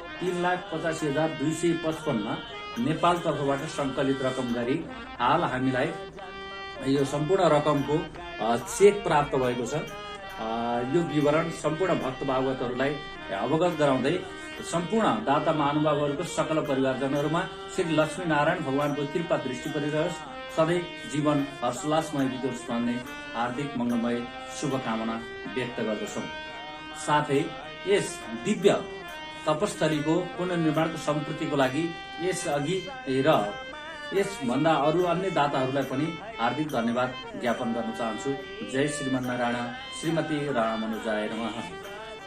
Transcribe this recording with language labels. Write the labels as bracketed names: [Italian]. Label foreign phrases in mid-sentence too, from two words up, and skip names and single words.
[Nepali] 3,85,255 नेपाल तर्फबाट संकलित रकम गरी हाल हामीलाई यो सम्पूर्ण रकमको चेक प्राप्त भएको छ। यो विवरण सम्पूर्ण भक्त भागवतहरूलाई अवगत गराउँदै सम्पूर्ण दाता महानुभावहरूको सकल परिवारजनहरूमा श्री लक्ष्मी नारायण भगवानको कृपा दृष्टि परिरहोस्, सधैँ जीवन हर्षोल्लासमय बितोस् भन्ने हार्दिक मङ्गलमय शुभकामना व्यक्त गर्दछौँ। साथै यस दिव्य तपस्थलीको पुनर्निर्माणको सम्पूर्तिको लागि यसअघि र यसभन्दा अरू अन्य दाताहरूलाई पनि हार्दिक धन्यवाद ज्ञापन गर्न चाहन्छु। [Sanskrit] जय श्रीमन्नारायण, श्रीमती रामानुजाय नमः।